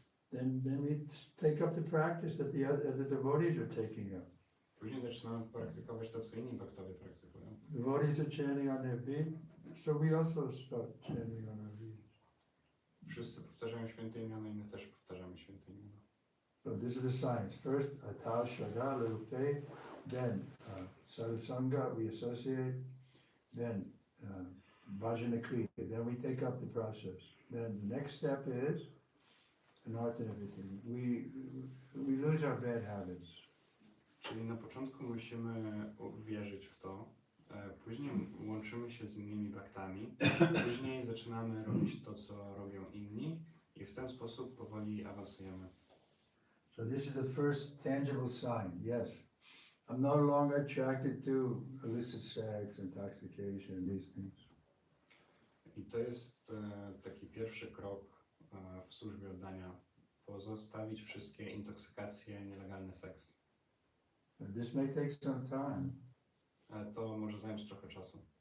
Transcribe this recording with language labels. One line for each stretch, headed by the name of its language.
English: Then we take up the practice that the other devotees are taking up.
Polish: Później zaczynamy praktykować to, co inni bhaktowie praktykują.
English: Devotees are chanting on their feet, so we also start chanting on our feet.
Polish: Wszyscy powtarzają święte imiona i my też powtarzamy święte imiona.
English: So this is the science. First, atha shraddha, little faith. Then sadhusanga, we associate. Then bhajana kriya. Then we take up the process. Then the next step is anartha and everything. We lose our bad habits.
Polish: Czyli na początku musimy uwierzyć w to, później łączymy się z innymi bhaktami, później zaczynamy robić to, co robią inni i w ten sposób powoli awansujemy.
English: So this is the first tangible sign. Yes, I'm no longer attracted to illicit sex, intoxication, these things.
Polish: I to jest taki pierwszy krok w służbie oddania. Pozostawić wszystkie intoksykacje, nielegalny seks.
English: This may take some time.
Polish: Ale to może zająć trochę czasu.